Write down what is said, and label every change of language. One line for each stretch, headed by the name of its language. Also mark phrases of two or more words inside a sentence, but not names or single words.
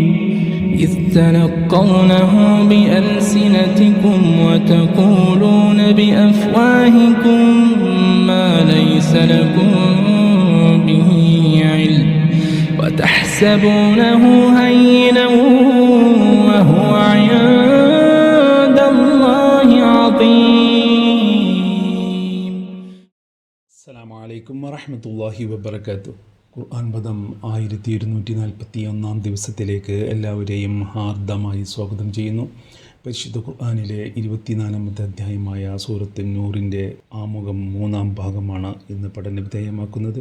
Arabic: إذ تلقونه بألسنتكم وتقولون بأفواهكم ما ليس لكم به علم وتحسبونه هينا وهو عند الله عظيم. السلام عليكم ورحمة الله وبركاته.
Malayalam: ഖുർആൻ പദം 1241 ദിവസത്തിലേക്ക് എല്ലാവരെയും ഹാർദമായി സ്വാഗതം ചെയ്യുന്നു. പരിശുദ്ധ ഖുർആനിലെ 24ാമത്തെ അധ്യായമായ സൂറത്ത് നൂറിൻ്റെ ആമുഖം 3-ാം ഭാഗമാണ് ഇന്ന് പഠനവിധേയമാക്കുന്നത്.